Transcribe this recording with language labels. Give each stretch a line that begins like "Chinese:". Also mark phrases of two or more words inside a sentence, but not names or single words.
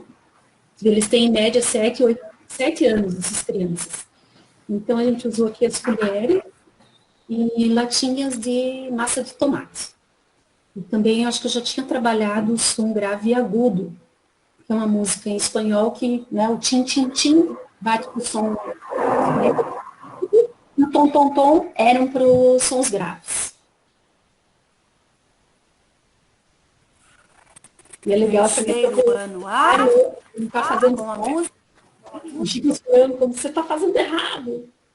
Portuguese: Eles têm em média 7 anos, essas crianças. Então a gente usou aqui as colheres e latinhas de massa de tomate. E também eu acho que eu já tinha trabalhado o som grave e agudo, que é uma música em espanhol que, né, o tim-tim-tim bate com o som. E o tom-tom-tom eram para os sons graves. E é legal essa não está fazendo som, fica esperando como você está fazendo errado.